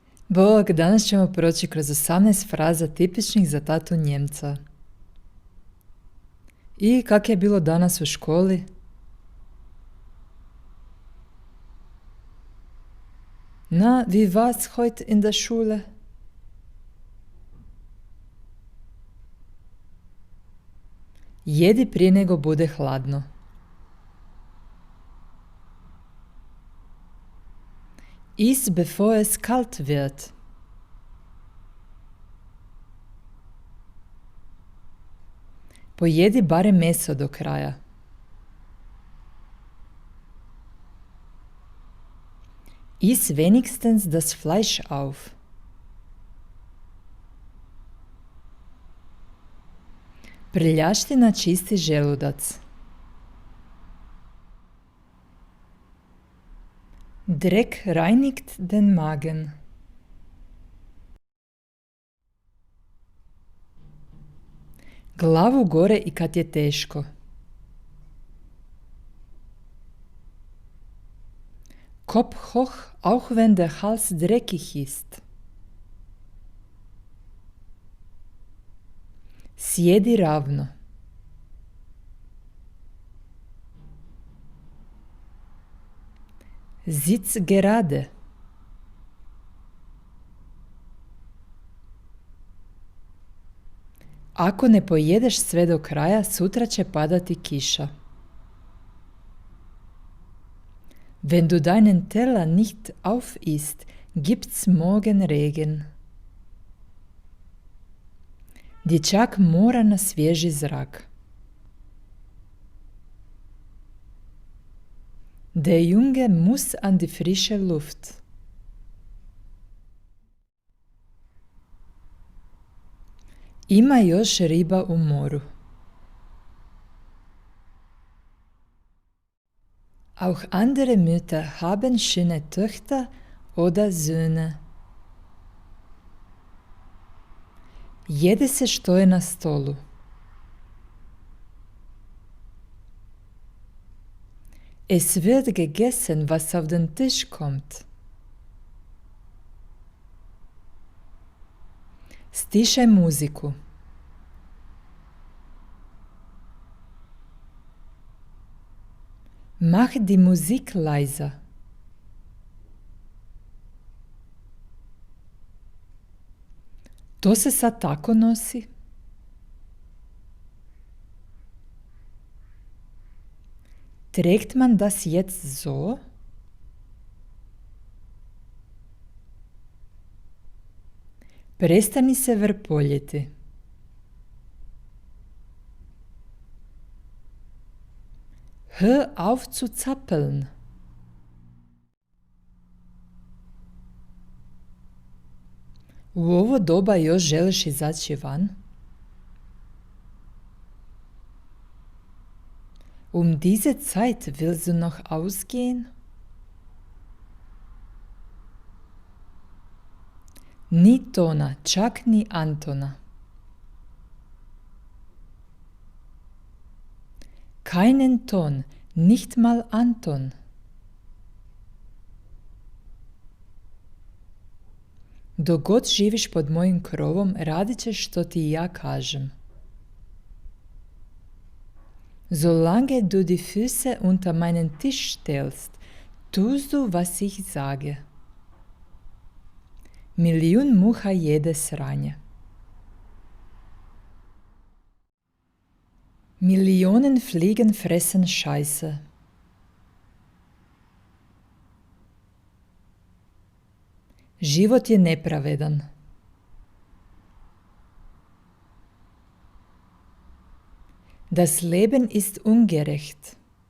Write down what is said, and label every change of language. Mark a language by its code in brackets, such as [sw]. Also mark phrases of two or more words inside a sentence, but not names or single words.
[hr] Bog, danas ćemo proći kroz 18 fraza tipičnih za tatu Njemca. I kak je bilo danas u školi? [de] Na, wie war's heute in der Schule? [hr] Jedi prije nego bude hladno. [de] Iss bevor es kalt wird. [hr] Pojedi barem meso do kraja. [de] Iss wenigstens das Fleisch auf. [hr] Prljaština čisti želudac. [de] Dreck reinigt den Magen. [hr] Glavu gore i kad je teško. [de] Kopf hoch, auch wenn der Hals dreckig ist. [hr] Sjedi ravno. [de] Sitz gerade. [hr] Ako ne pojedeš sve do kraja, sutra će padati kiša. [de] Wenn du deinen Teller nicht aufisst, gibt's morgen Regen. [hr] Dječak mora na svježi zrak. [de] Der Junge muss an die frische Luft. [hr] Ima još riba u moru. [de] Auch andere Mütter haben schöne Töchter oder Söhne. [hr] Jede se što je na stolu. [de] Es wird gegessen, was auf den Tisch kommt. [hr] Stišaj muziku. [de] Mach die Musik leiser. [hr] To se sad tako nosi? [de] Trägt man das jetzt so? [hr] Prestani se vrpoljiti. [de] Hör auf zu zappeln. [hr] U ovo doba još želiš izaći van? [de] Diese Zeit willst du noch ausgehen? [hr] Ni Tona, čak ni Antona. [de] Keinen Ton, nicht mal Anton. [hr] Dok god živiš pod mojim krovom, radit ćeš što ti ja kažem. [de] Solange du die Füße unter meinen Tisch stellst, tust du, was ich sage. [hr] Milijun muha jede sranje. [de] Millionen Fliegen fressen Scheiße. [hr] Život je nepravedan. [de] Das Leben ist ungerecht.